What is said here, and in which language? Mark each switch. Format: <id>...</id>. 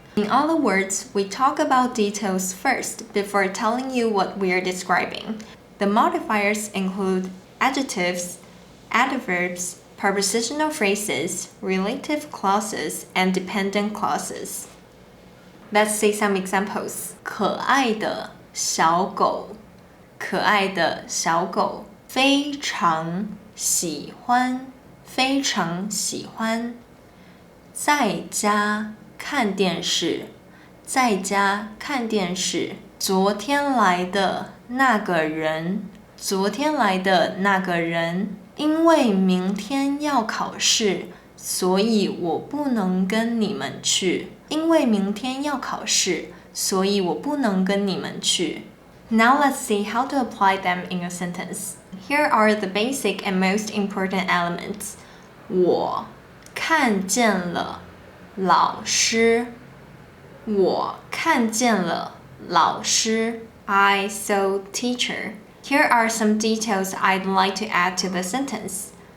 <en>In other words, we talk about details first before telling you what we are describing. The modifiers include adjectives, adverbs, prepositional phrases, relative clauses, and dependent clauses. Let's see some examples.</en> <zh>可爱的小狗，可爱的小狗，非常喜欢，非常喜欢。在家看电视，在家看电视。昨天来的那个人，昨天来的那个人，因为明天要考试，所以我不能跟你们去。因为明天要考试，所以我不能跟你们去。</zh> <en>Now let's see how to apply them in a sentence. Here are the basic and most important elements.</en> <zh>我看见了老师，我看见了老师</zh> <en>I saw teacher. Here are some details I'd like to add to the sentence.</en>